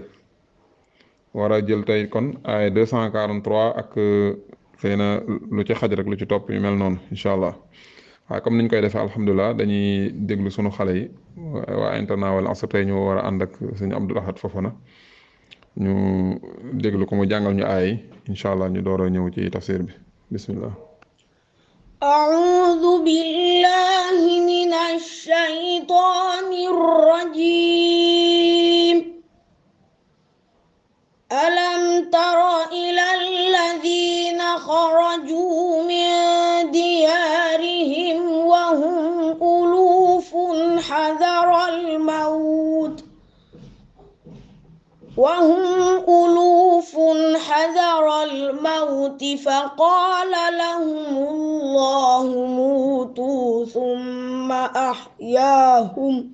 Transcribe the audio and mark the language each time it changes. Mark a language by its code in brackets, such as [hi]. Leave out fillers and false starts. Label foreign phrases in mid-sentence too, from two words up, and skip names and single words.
[wo] war a jël tey kon aaya 243 ak xëy na lu ci xaj rek lu ci topp yu mel noonu [ar] إن شاء الله [wo] waaye comme niñ koy defee alhamdulilah dañuy déglu sunu xale yi waa internat Al Asr tey ñu war a ànd ak sëñ Abdul Ahad Fofana ñu déglu ko mu jàngal ñu aay [ar] إن شاء الله [wo] ñu door a ñëw ci tafsir bi bismillah [ar] أعوذ بالله من الشيطان الرجيم ألم تر إلى الذين خرجوا من ديارهم وهم ألوف حذر الموت فقال لهم الله موتوا ثم أحياهم